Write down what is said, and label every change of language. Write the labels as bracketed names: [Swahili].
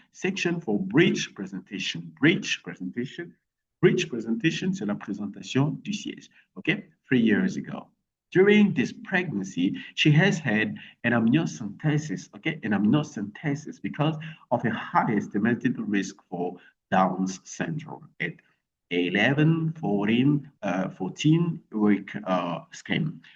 [English] Section for bridge presentation. [French] Bridge presentation, c'est la présentation du siège, OK? [English] 3 years ago. During this pregnancy, she has had an amniocentesis, okay? An amniocentesis because of a high estimated risk for Down's syndrome. 11, 14-week scheme.